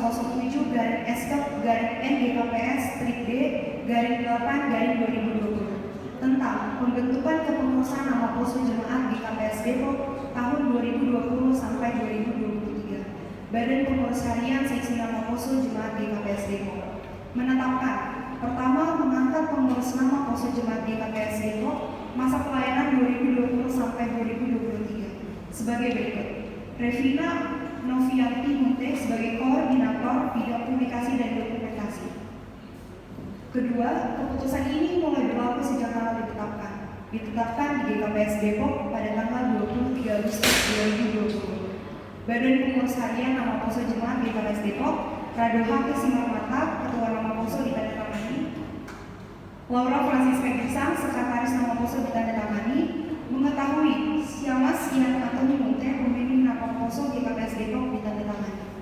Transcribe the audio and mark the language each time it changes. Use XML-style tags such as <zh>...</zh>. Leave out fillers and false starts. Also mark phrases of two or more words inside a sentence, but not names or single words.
<id>007/NGKPS/D/8/2020 tentang pembentukan kepengurusan Nama Poso Jemaat GKPS Depok tahun 2020 sampai 2023. Badan Pengurus Harian Seksi Nama Poso Jemaat GKPS Depok menetapkan: pertama, mengangkat pengurus Nama Poso Jemaat GKPS Depok masa pelayanan 2020 sampai 2023 sebagai berikut. Revina Novianti Mute sebagai koordinator bidang publikasi dan dokumentasi. Kedua, keputusan ini mulai berlaku sejak tanggal ditetapkan di GKPS Depok pada tanggal 23 Agustus 2020. Badan Pengurus Harian Nama Poso Jemaat GKPS Depok, Rado Hake Simarmata, Ketua Nama Poso ditandatangani, Laura Francisca Girsang, Sekretaris Nama Poso ditandatangani, mengetahui Syamas Yan Antoni Mute, Pembimbing Nama Poso GKPS Depok ditandatangani.</id>